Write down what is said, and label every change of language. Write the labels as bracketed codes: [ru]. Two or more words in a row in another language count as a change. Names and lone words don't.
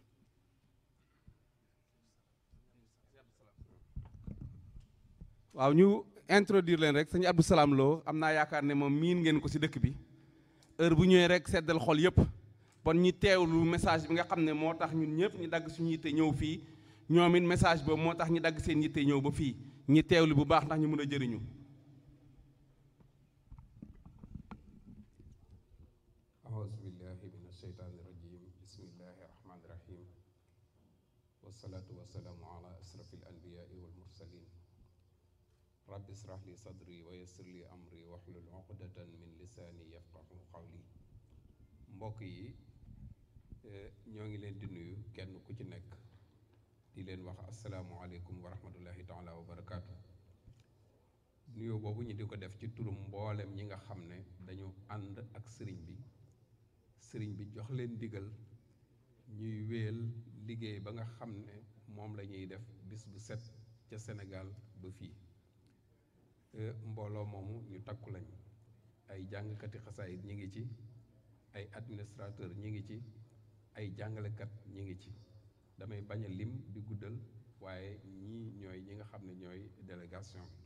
[wo] waaw ñu introduire leen rek sëñ Abdou Salam Lo am naa yaakaar ne moom miin ngeen ko ci dëkk bi heure bu ñëwee rek seddal xol yëpp bon ñi teewlu message bi nga xam ne moo tax ñun ñëpp ñu dagg suñu yitte ñëw fii ñoom it message boobu moo tax ñu dagg seen yitte ñëw ba fii ñi teewlu bu baax ndax ñu mën a jëriñu. [ar] أعوذ بالله من الشيطان الرجيم بسم الله الرحمن الرحيم والصلاة والسلام على أشرف الأنبياء والمرسلين رب اشرح لي صدري ويسر لي أمري واحلل عقدة من لساني يفقه قولي [wo] mbokk yi ñoo ngi leen di nuyu kenn ku ci nekk di leen wax [ar] السلام عليكم ورحمة الله تعالى وبركاته [wo] nuyoo boobu ñu di ko def ci turum mboolem ñi nga xam ne dañu ànd ak sëriñ bi jox leen digal ñuy wéel liggéey ba nga xam ne moom la ñuy def bis bu set ca Sénégal ba fii mbooloo moomu ñu takku lañ ay jàngkati xasaayit ñi ngi ci ay administrateur ñi ngi ci ay jàngalekat ñi ngi ci damay bañ a lim di guddal waaye ñii ñooy ñi nga xam ne ñooy délégation